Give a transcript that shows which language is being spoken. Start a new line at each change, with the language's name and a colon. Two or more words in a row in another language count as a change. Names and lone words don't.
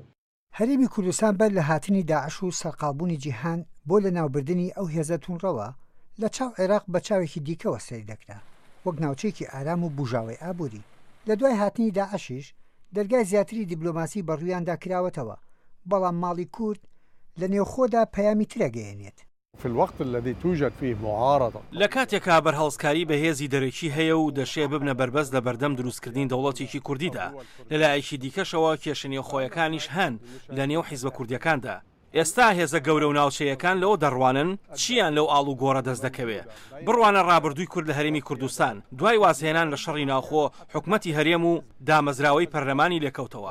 Central Kurdish: هەرێمی کوردستان بەر لە هاتنی داعش و سەرقالبوونی جیهان بۆ لە ناوبردننی ئەو هێزە توونڕەوە لە چاو عێراق بە چاوێکی دیکەوە سەیر دەکرا، وەک ناوچەیەکی ئارام و بژاوی ئابووری. لە دوای هاتنی داعشیش دەرگای زیاتری دیبلۆماسی بەڕوویاندا کراوەتەوە، بەڵام ماڵی کورد لە نێوخۆدا پەیامی ترەگەیەنێت.
Arabic: في الوقت الذي توجد فيه معارضة
Central Kurdish: لە کاتێکا بەرهەڵسکاری بە هێزی دەرەکی هەیە و دەشێ ببنە بەربەست لە بەردەم دروستکردنی دەوڵەتێکی کوردیدا، لەلایەکی دیکەشەوە کێشە خۆیەکانیش هەن لە نێو حیزبە کوردیەکاندا. ئێستا هێزە گەورە و ناوچەیەکان لەوە دەڕوانن چیان لەو ئاڵ و گۆڕە دەست دەکەوێت. بڕوانە ڕابردووی کورد لە هەرێمی کوردستان دوای وازهێنان لە شەڕی ناوخۆ حکومەتی هەرێم و دامەزراوەی پەرلەمانی لێکەوتەوە.